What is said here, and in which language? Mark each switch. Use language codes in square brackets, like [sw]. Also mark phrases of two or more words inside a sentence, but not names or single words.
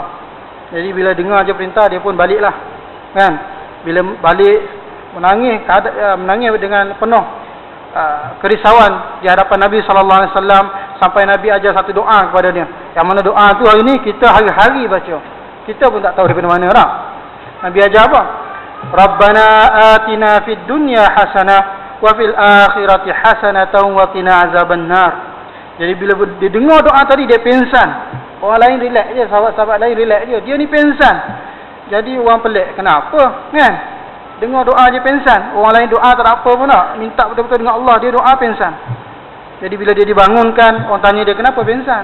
[ms] Jadi bila dengar je perintah, dia pun baliklah, kan? Bila balik, menangis dengan penuh kerisauan di hadapan Nabi SAW, sampai Nabi ajar satu doa kepada dia, yang mana doa tu hari ni kita hari-hari baca. Kita pun tak tahu daripada mana dah. Nabi ajar apa? [ar] ربنا آتنا في الدنيا حسنة وفي الآخرة حسنة وقنا عذاب النار. [ms] Jadi bila dia dengar doa tadi, dia pengsan. Orang lain relax je, sahabat-sahabat lain relax je, dia ni pengsan. Jadi orang pelik, kenapa? Kan? Dengar doa je pengsan. Orang lain doa tak apa pun tak, minta betul-betul dengan Allah, dia doa pengsan. Jadi bila dia dibangunkan, orang tanya dia, kenapa pengsan?